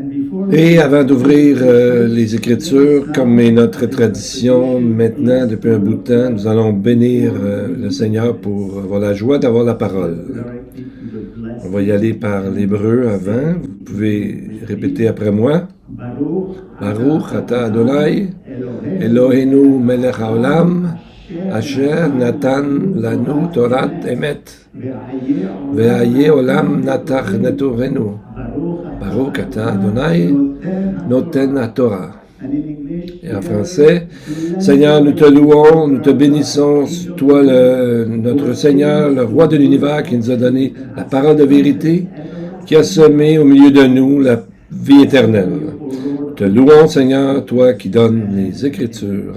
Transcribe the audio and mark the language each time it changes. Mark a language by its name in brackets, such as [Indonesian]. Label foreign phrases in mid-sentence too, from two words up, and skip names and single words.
[French] Et avant d'ouvrir les Écritures, comme est notre tradition maintenant depuis un bout de temps, nous allons bénir le Seigneur pour avoir la joie d'avoir la parole. On va y aller par l'hébreu avant. Vous pouvez répéter après moi. [Hebrew] ברוך אתה אדוני, אלוהינו מלך העולם, אשר נתן לנו תורת אמת, וחיי עולם נטע בתוכנו. ברוך אתה אדוני, נותן התורה. [French] Et en français, Seigneur, nous te louons, nous te bénissons, toi, notre Seigneur, le roi de l'univers qui nous a donné la parole de vérité, qui a semé au milieu de nous la vie éternelle. Nous te louons, Seigneur, toi qui donnes les Écritures.